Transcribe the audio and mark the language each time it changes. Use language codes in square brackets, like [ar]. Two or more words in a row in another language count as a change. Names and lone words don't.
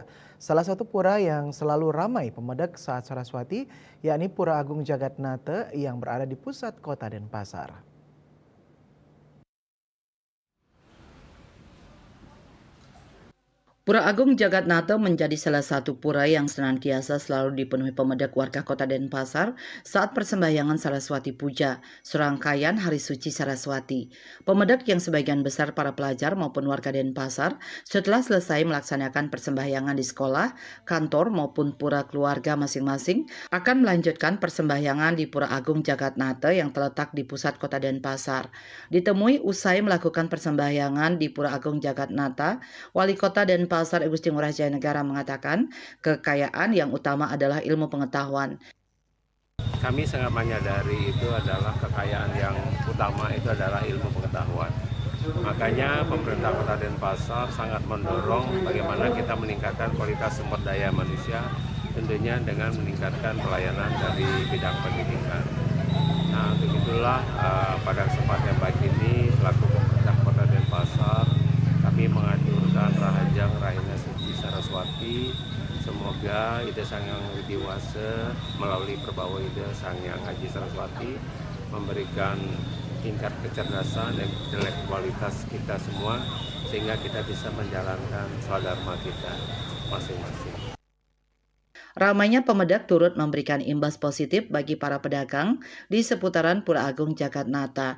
[id] Salah satu pura yang selalu ramai pemedak saat Saraswati yakni Pura Agung Jagatnata yang berada di pusat kota Denpasar. Pura Agung Jagatnata menjadi salah satu pura yang senantiasa selalu dipenuhi pemedak warga kota Denpasar saat persembahyangan Saraswati Puja, serangkaian Hari Suci Saraswati. Pemedak yang sebagian besar para pelajar maupun warga Denpasar setelah selesai melaksanakan persembahyangan di sekolah, kantor maupun pura keluarga masing-masing akan melanjutkan persembahyangan di Pura Agung Jagatnata yang terletak di pusat kota Denpasar. Ditemui usai melakukan persembahyangan di Pura Agung Jagatnata, Wali Kota Denpasar Gusti Ngurah Jaya Negara mengatakan kekayaan yang utama adalah ilmu pengetahuan. Kami sangat menyadari itu adalah kekayaan yang utama itu adalah ilmu pengetahuan. Makanya pemerintah Kota Denpasar sangat mendorong bagaimana kita meningkatkan kualitas sumber daya manusia, tentunya dengan meningkatkan pelayanan dari bidang pendidikan. Nah, untuk itulah pada kesempatan baik ini selaku pemerintah Kota Denpasar kami mengaturkan [ban] Rahajang Rahina Suci [id] Saraswati. Semoga Ida Sang Hyang Widi Wase melalui perbawa Ida Sang Hyang Haji Saraswati memberikan tingkat kecerdasan dan intelektualitas kita semua sehingga kita bisa menjalankan swadharma kita masing-masing. Ramainya pemedak turut memberikan imbas positif bagi para pedagang di seputaran Pura Agung Jagatnata.